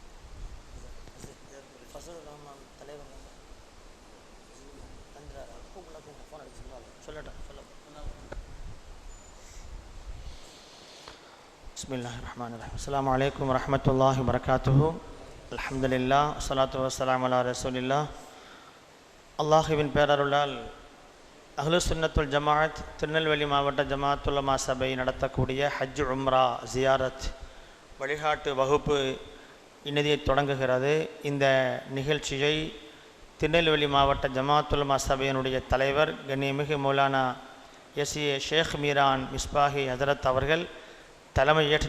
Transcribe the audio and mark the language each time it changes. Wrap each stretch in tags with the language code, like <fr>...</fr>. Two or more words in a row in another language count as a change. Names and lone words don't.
<ar>بسم الله الرحمن الرحيم. السلام عليكم ورحمة الله وبركاته. الحمد لله والصلاة والسلام على رسول الله.</ar> <ta>அல்லாஹ்வின் பேரருளால் அஹ்லுஸ் சுன்னத்துல் ஜமாஅத் திருநெல்வேலி மாவட்ட ஜமாஅத்துல் உலமா சபை நடத்தக்கூடிய ஹஜ் உம்ரா ஜியாரத் வழிகாட்டு வகுப்பு இனிதே தொடங்குகிறது. இந்த நிகழ்ச்சியை திருநெல்வேலி மாவட்ட ஜமாஅத்துல் உலமா சபையினுடைய தலைவர் கண்ணியமிகு மௌலானா எஸ்ஏ ஷேக் மீரான் மிஸ்பாஹி ஹஜரத் அவர்கள் தலைமையேற்று</ta>